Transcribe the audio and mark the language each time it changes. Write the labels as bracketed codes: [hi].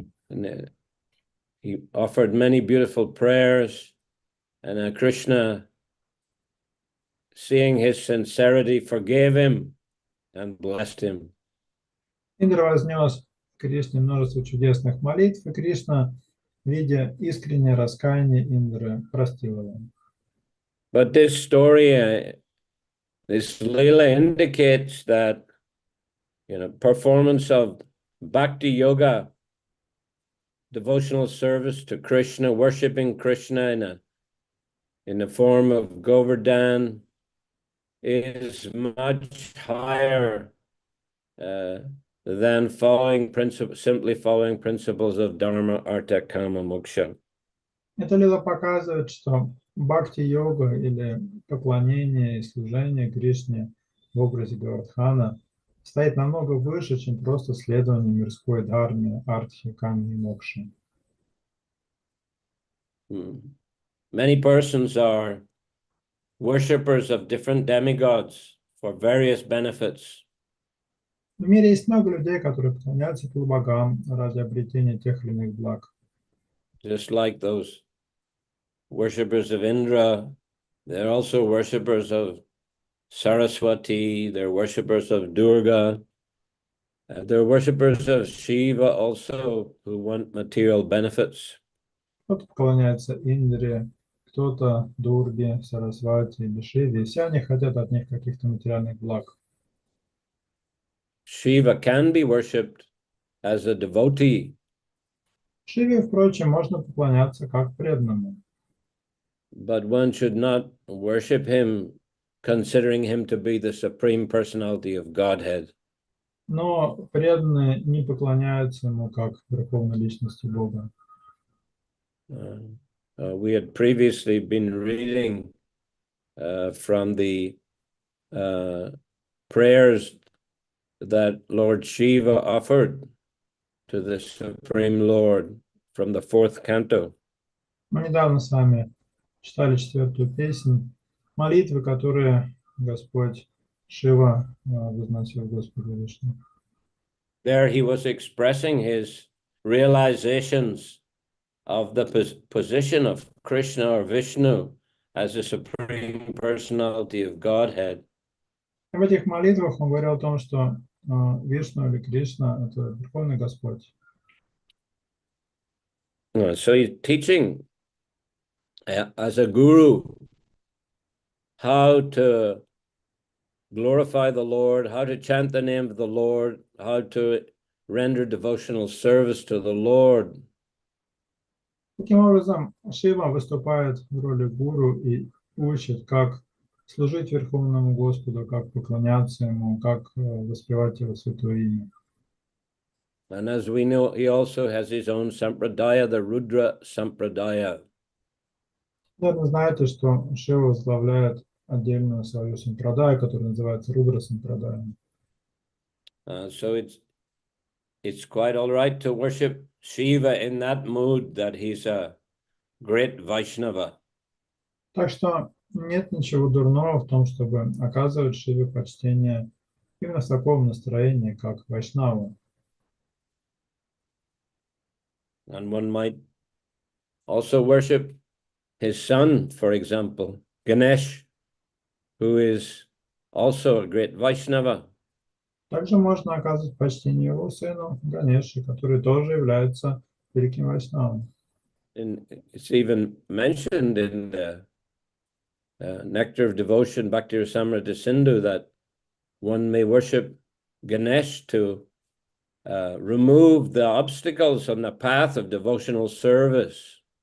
[en] And he offered many beautiful prayers, and Krishna, seeing his sincerity, forgave him and blessed him. [ru] Индра вознес Кришне множество чудесных молитв, и Кришна, видя искреннее раскаяние Индры, простил его. [en] But this story, this Leela indicates that, performance of bhakti yoga, devotional service to Krishna, worshipping Krishna in the form of Govardhan, is much higher than simply following principles of Dharma, Artha, Kama, Moksha. [ru] Это Лила показывает, что бхакти-йога или поклонение и служение Кришне в образе Говардхана стоит намного выше, чем просто следование мирской дхарме, артхи, камни и мокши. [en] Many persons are worshippers of different demigods for various benefits. [ru] В мире есть много людей, которые поклоняются полубогам ради обретения тех или иных благ. [en] Just like those worshippers of Indra, they're also worshippers of Saraswati, they're worshippers of Durga, they're worshippers of Shiva also, who want material benefits. [ru] Кто-то поклоняется Индре, кто-то Дурге, Сарасвати или Шиве, и все они хотят от них каких-то материальных благ. [en] Shiva can be worshipped as a devotee. [ru] Шиве, впрочем, можно поклоняться как преданному. [en] But one should not worship him considering him to be the supreme personality of Godhead. [ru] Но преданные не поклоняются ему как верховной личности Бога. [en] We had previously been reading from the prayers that Lord Shiva offered to the Supreme Lord from the 4th canto. [ru] Мы недавно с вами читали 4-ю песнь, молитвы, которые Господь Шива возносил Господу Вишну. [en] There he was expressing his realizations of the position of Krishna or Vishnu as the Supreme Personality of Godhead. [ru] В этих молитвах он говорил о том, что Вишну или Кришна – это Верховный Господь. [en] So he's teaching as a guru how to glorify the Lord, how to chant the name of the Lord, how to render devotional service to the Lord. [ru] Таким образом, Шива выступает в роли гуру и учит, как служить Верховному Господу, как поклоняться Ему, как воспевать Его святое имя. [en] And as we know, he also has his own sampradaya, the Rudra sampradaya. [ru] Наверное, знаете, что Шива возглавляет отдельную свою сампрадаю, которая называется Рудра сампрадая. [en] So it's quite all right to worship Shiva in that mood that he's a great Vaishnava. [ru] Так что нет ничего дурного в том, чтобы оказывать Шиве почтение именно в таком настроении, как Вайшнава. [en] And one might also worship his son, for example, Ganesh, who is also a great Vaishnava. [ru] Также можно оказывать почтение его сыну Ганеше, который тоже является великим Вайшнавом. [en] And it's even mentioned in the Nectar of Devotion, Bhakti Rasamrita Sindhu, that one may worship Ganesh to remove the obstacles on the path of devotional service.